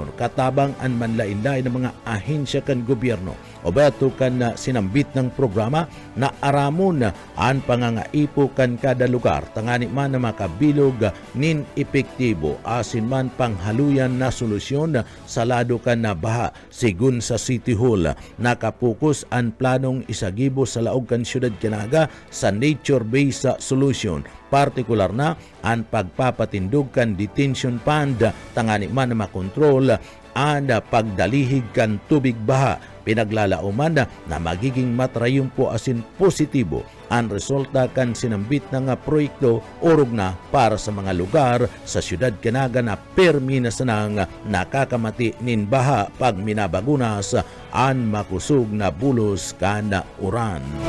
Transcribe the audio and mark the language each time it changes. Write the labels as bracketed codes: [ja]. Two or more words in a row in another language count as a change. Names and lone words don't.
[bik] katabang ang manlain-lain ng mga ahensya kan gobyerno o beto kan sinambit ng programa na aramon ang pangangaipo kan kada lugar tangani man na makabilog nin epektibo asin man panghaluyan na solusyon sa lado kan na baha. Sigun sa City Hall nakapokus ang planong isagibo sa laog kan siyudad kan Naga sa [en] nature-based solution, [bik] partikular na ang pagpapatindog kan [en] detention pond [bik] tangani man na makontrol ang pagdalihig kan tubig baha. Pinaglalauman na magiging matrayong po asin positibo ang resulta kan sinambit ng proyekto urog na para sa mga lugar sa siyudad kan Naga na permi na sanang nakakamati nin baha pag minabagunas ang makusog na bulos kan uran.